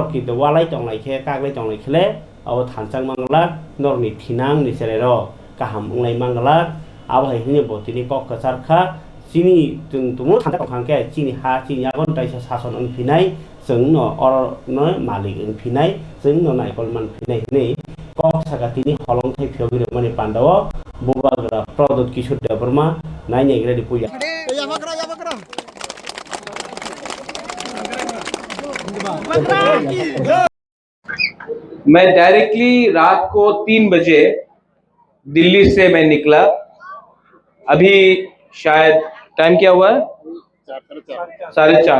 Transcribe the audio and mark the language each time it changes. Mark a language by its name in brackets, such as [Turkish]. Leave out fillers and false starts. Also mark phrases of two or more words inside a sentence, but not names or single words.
[Kok Borok] kito walai tonglaikhe kaglai tonglaikhle ab thanchang mangla norni thinang niserero kaham unglai mangla abhai hine batini kok kacharkha chini jong tumu thangta khangke chini ha chini agon daisa sason unphinai jong no orno malik unphinai jong no naikol manphinai nai kok sagatini holongthai phiyogiri mane pandab bubagra Prodyot Kishore Debbarma naineg-redi puya [Hindi] मैं डायरेक्टली रात को 3 बजे दिल्ली से मैं निकला। अभी शायद टाइम क्या हुआ है 4:30।